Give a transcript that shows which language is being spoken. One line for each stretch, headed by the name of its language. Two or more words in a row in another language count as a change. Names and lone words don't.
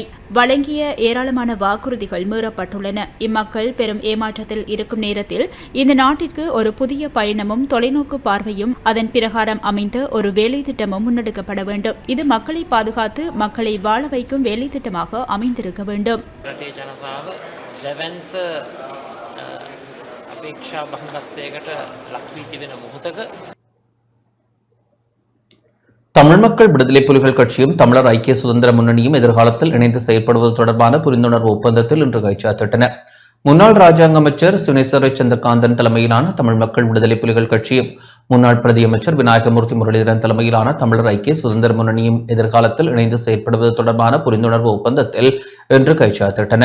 Tamil: வழங்கிய ஏராளமான வாக்குறுதிகள் மீறப்பட்டுள்ளன. இம்மக்கள் பெரும் ஏமாற்றத்தில் இருக்கும் நேரத்தில் இந்த நாட்டிற்கு ஒரு புதிய பயணமும் தொலைநோக்கு பார்வையும் அதன் பிரகாரம் அமைந்த ஒரு வேலை திட்டமும் முன்னெடுக்கப்பட வேண்டும். இது மக்களை பாதுகாத்து மக்களை வாழ வைக்கும் வேலை திட்டமாக அமைந்திருக்க வேண்டும்.
Sinhala: අපේක්ෂා බහුලත්වයකට ලක් වී තිබෙන මොහොතක
Tamil: தமிழ் மக்கள் விடுதலை புலிகள் கட்சியும் தமிழர் ஐக்கிய சுதந்திர முன்னணியும் எதிர்காலத்தில் இணைந்து செயல்படுவது தொடர்பான புரிந்துணர்வு ஒப்பந்தத்தில் இன்று கைச்சாத்திட்டன. முன்னாள் ராஜாங்க அமைச்சர் சுனேஸ்வர சந்திரகாந்தன் தலைமையிலான தமிழ் மக்கள் விடுதலை புலிகள் கட்சியும் முன்னாள் பிரதியமைச்சர் விநாயகமூர்த்தி முரளிதரன் தலைமையிலான தமிழர் ஐக்கிய சுதந்திர முன்னணியும் எதிர்காலத்தில் இணைந்து செயல்படுவது தொடர்பான புரிந்துணர்வு ஒப்பந்தத்தில் இன்று கைச்சாத்திட்டன.